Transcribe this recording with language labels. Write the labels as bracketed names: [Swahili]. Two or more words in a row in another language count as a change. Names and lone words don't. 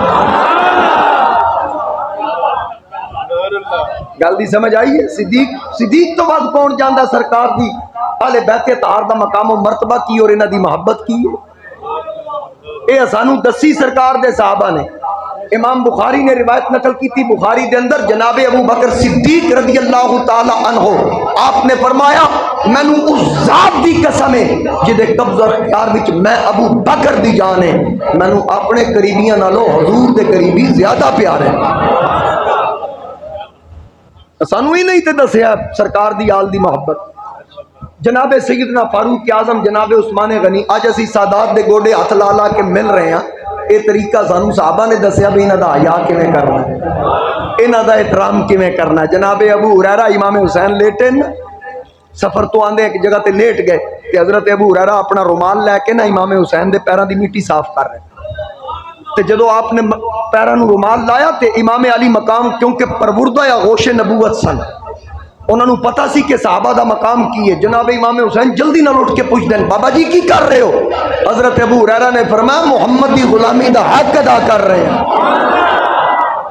[Punjabi] گل دی سمجھ آئی ہے؟ صدیق تو بعد کون جاندا سرکار دی اہل بیت اطہار دا مقام و مرتبہ کی اور انہاں دی محبت کی ہے. اے سانو دسی سرکار دے صحابہ نے. امام بخاری نے [Urdu] روایت نقل کی تھی [Punjabi] بخاری دے اندر جناب ابو بکر صدیق رضی اللہ تعالی عنہ آپ نے فرمایا مینوں اس ذات دی قسم ہے جدے قبض اور اختیار وچ میں ابو بکر دی جان ہے مینوں اپنے قریبیاں نالوں حضور دے قریبی زیادہ پیار ہے. سانو ہی نہیں تے دسیا سرکار دی آل دی محبت. جناب سیدنا فاروق اعظم جناب عثمان غنی اج اسی سادات دے گوڈے ہاتھ لا لا کے [Urdu] مل رہے ہیں. [Punjabi] اے طریقہ سانو صحابہ نے دسیا بھی انہاں دا حیا کیویں کرنا ہے انہاں دا احترام کیویں کرنا ہے. جناب ابو ہریرہ امام حسین لیٹے سفر تو آندے ایک جگہ تے لیٹ گئے تے حضرت ابو ہریرہ اپنا رومال لے کے نا امام حسین دے پیراں دی مٹی صاف کر رہے تے جدو آپ نے پیراں نو رومال لایا تے امام علی مقام کیونکہ پروردہ یا غوش نبوت سن انہوں نے پتا سی کہ صحابہ دا مقام کی ہے. جناب امام حسین جلدی نہ اٹھ کے پوچھ دیں بابا جی کی کر رہے ہو؟ حضرت ابو ہریرہ نے فرمایا محمد دی غلامی دا حق ادا [Urdu] کر رہے ہیں.